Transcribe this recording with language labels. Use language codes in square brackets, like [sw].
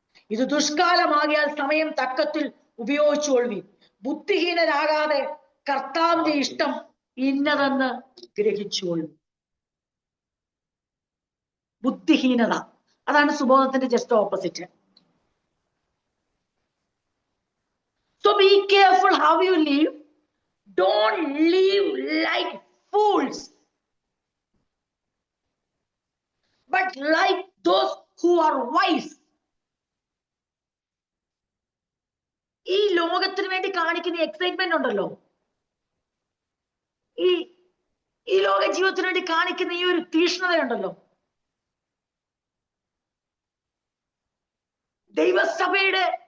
[ml] ഇത് ദുഷ്കാലമാകിയാൽ സമയം തക്കത്തിൽ ഉപയോഗിച്ചുകൊള്ളുവിൻ. ബുദ്ധിഹീനരാകാതെ കർത്താവിന്റെ ഇഷ്ടം ഇന്നതെന്ന് ഗ്രഹിച്ചുകൊള്ളും. ബുദ്ധിഹീനത അതാണ് സുബോധത്തിന്റെ just opposite. [en] So be careful how you live. Don't live like fools, but like those who are wise. [ml] ഈ ലോകത്തിന് വേണ്ടി കാണിക്കുന്ന എക്സൈറ്റ്മെന്റ് ഉണ്ടല്ലോ, ഈ ലോക ജീവിതത്തിന് വേണ്ടി കാണിക്കുന്ന ഈ ഒരു തീഷ്ണതയുണ്ടല്ലോ, ദൈവസഭയുടെ